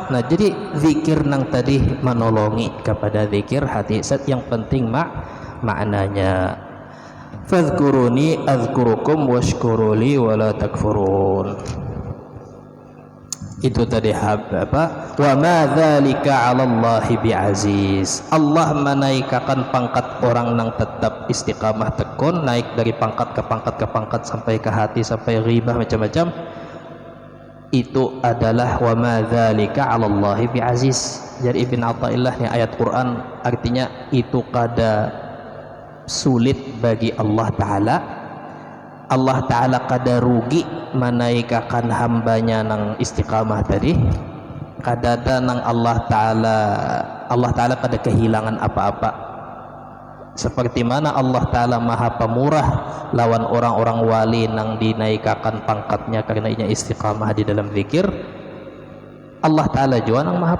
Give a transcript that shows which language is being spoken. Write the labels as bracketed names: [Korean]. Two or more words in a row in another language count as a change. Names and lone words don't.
[Banjar] Nah jadi zikir nang tadi menolongi kepada zikir hati yang penting maknanya [Arabic] فاذكروني أذكركم واشكروا لي ولا تكفرون [Banjar] itu tadi apa [Arabic] وما ذلك على الله بعزيز [Banjar] Allah menaikkan pangkat orang nang tetap istiqamah tekun naik dari pangkat ke pangkat sampai ke hati sampai ghibah macam-macam itu adalah [Arabic] وما ذلك على الله بعزيز. [Banjar] Jadi Ibn Athaillah ni ayat Quran artinya itu kada sulit bagi Allah Ta'ala kada rugi menaikkan hambanya nang istiqamah tadi kada nang Allah Ta'ala kada kehilangan apa-apa seperti mana Allah Ta'ala maha pemurah lawan orang-orang wali nang dinaikkan pangkatnya karena inya istiqamah di dalam zikir Allah Ta'ala juga nang maha